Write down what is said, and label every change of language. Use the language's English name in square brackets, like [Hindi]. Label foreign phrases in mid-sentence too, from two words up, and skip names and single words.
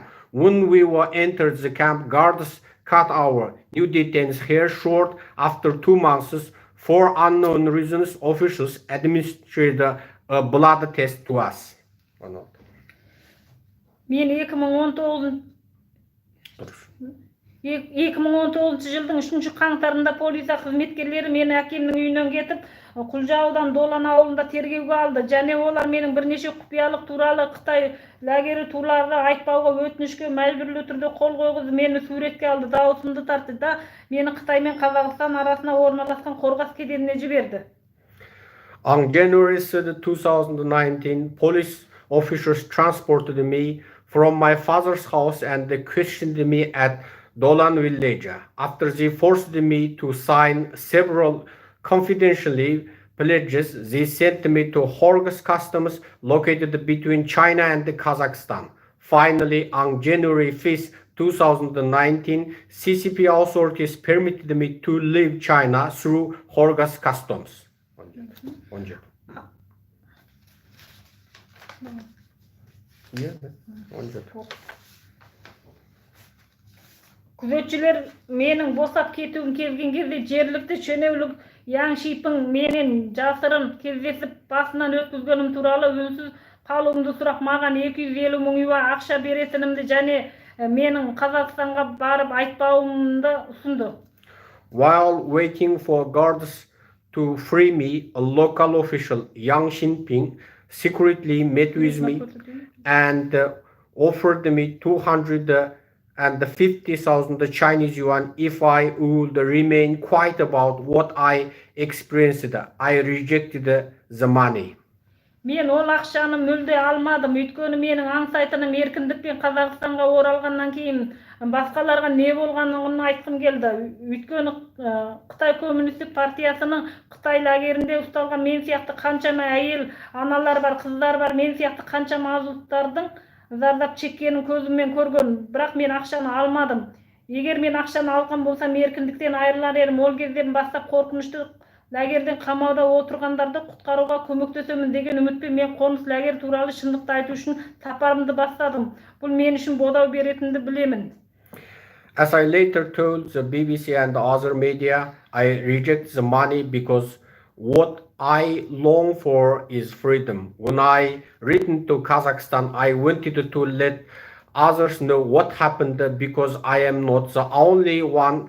[English] When we were entered the camp, guards cut our new detainees' hair short. After 2 months, for unknown reasons, officials administered a blood test to us. [Kazakh] Men 2019 жылдың 3 қаңтарында полиция қызметкерлері мені әкемнің үйінен кетіп, Құлжаудан Долан ауылында тергеуге алды. Және олар менің бірнеше құпиялық туралы Қытай лагері туралы айтпауға өтінішке мәжбүрлі түрде қол қойғызып, мені суретке алды, дауысымды тартты да мені Қытай мен Қазақстан арасына орналасқан Қорғас кеденіне жіберді. [English] On January 3, 2019, police officers transported me from my father's house and they questioned me at Dolan village. After they forced me to sign several confidentially pledges, they sent me to Horgas customs located between China and Kazakhstan. Finally, on January 5, 2019, CCP authorities permitted me to leave China through Horgas customs. [Kazakh] Күзетшілер менің босап кетуім келген кезде жергілікті шенеулік Яң Шипің менен жасырын кездесіп басынан өткізгенім туралы үнсіз қалуымды сұрап, маған 250 мың юан ақша беретінімді және менің Қазақстанға барып айтпауымды ұсынды. [English] While waiting for guards to free me, a local official, Yang Xinping, secretly met with me and offered me 250,000 Chinese yuan if I would remain quiet about what I experienced. I rejected the money. [Kazakh] Мен ол ақшаны мүлде алмадым, өйткені менің аңсайтыным еркіндікпен Қазақстанға оралғаннан кейін басқаларға не болғанын айтқым келді. Өйткені Қытай коммунистік партиясының Қытай лагерінде ұсталған мен сияқты қаншама әйел аналар бар, қыздар бар, мен сияқты қаншама азаматтардың зардап шеккенін көзіммен көрген, бірақ мен ақшаны алмадым. Егер мен ақшаны алған болсам, еркіндіктен айырылар едім. Ол кезден бастап қорқынышты лагерден қамауда отырғандарды құтқаруға көмектесемін деген үмітпен мен қоныс лагер туралы шындықты айту үшін сапарымды бастадым. Бұл мен үшін бодау беретінді білемін. [English] As I later told the BBC and other media, I reject the money because what I long for is freedom. When I returned to Kazakhstan, I wanted to let others know what happened because I am not the only one.